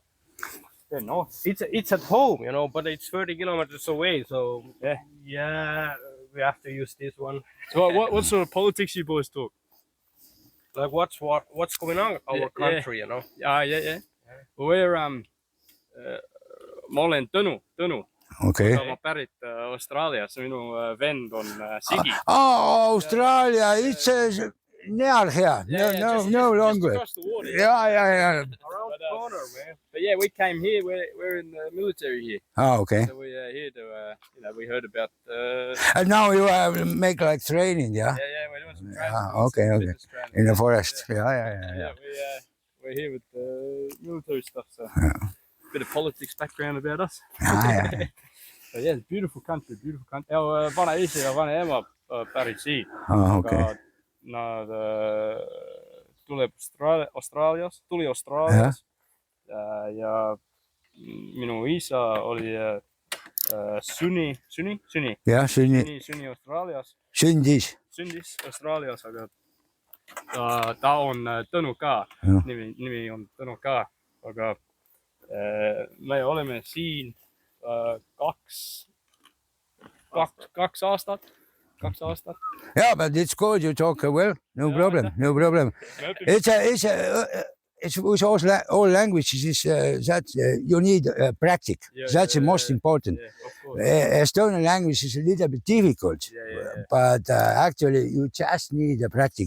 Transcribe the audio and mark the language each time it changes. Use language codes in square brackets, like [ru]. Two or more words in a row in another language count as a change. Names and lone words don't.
[en] Yeah, nice. It's at home, you know, but it's 30 kilometers away, so Yeah. we have to use this one. So what sort of politics you boys talk? Like what's going on in our Yeah, country, you know? Yeah. Well, we're [et] ma olen Tõnu. [en] Okay. [et] Ma pärit Austraalias, minu vend on Sigi. [en] Oh, Australia, it's near here. No longer. Just across the water. Yeah. Around the corner, man. But yeah, we came here. We're in the military here, Oh, okay. so we're here to we heard about. And now you make like training, yeah? Yeah, we're doing some Yeah, training. okay. Business training. In the forest. Yeah. Yeah, we're here with military stuff, so bit of politics background about us. Yeah. But yeah, it's beautiful country. Our [et] vana isi ja vana ema pärit siit, [en] Oh, okay. [et] aga nad tuli Austraalias ja minu isa oli Sunni jah, sünni Austraalias, sündis. sündis Austraalias, aga ta on Tõnu Ka, Jah. nimi on Tõnu Ka, aga me oleme siin 2 aastat. [en] Yeah, but it's good. You talk well. No problem. No problem. It's with all languages is that you need practice. That's the most important. Yeah, of course. Estonian language is a little bit difficult, but actually you just need a practice.